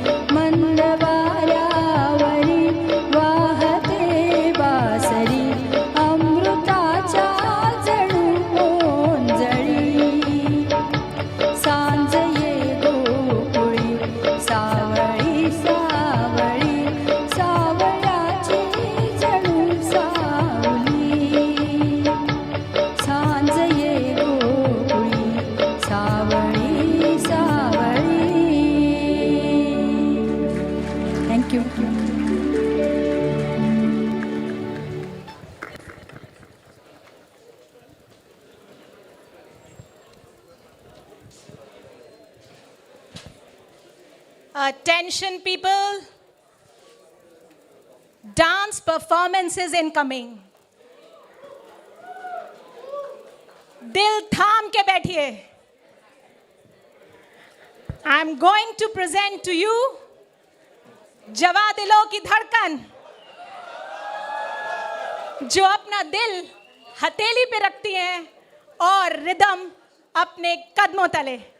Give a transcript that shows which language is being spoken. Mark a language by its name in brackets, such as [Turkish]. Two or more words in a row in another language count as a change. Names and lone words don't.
[Marathi] मंदवाऱ्यावरी वाहते बासरी अमृताच्या जणू ओंजळी सांज ये गोकुळी सावळी सावळी सावळ्याची जणू सावली सांज ये गोकुळी सावळी सावळी. [English] थँक्यू. Attention people, dance performance is incoming. [Hindi] दिल थाम के बैठिए. [English] I'm going to present to you [Hindi] जवा दिलों की धड़कन, जो अपना दिल हथेली पे रखती हैं और रिदम अपने कदमों तले.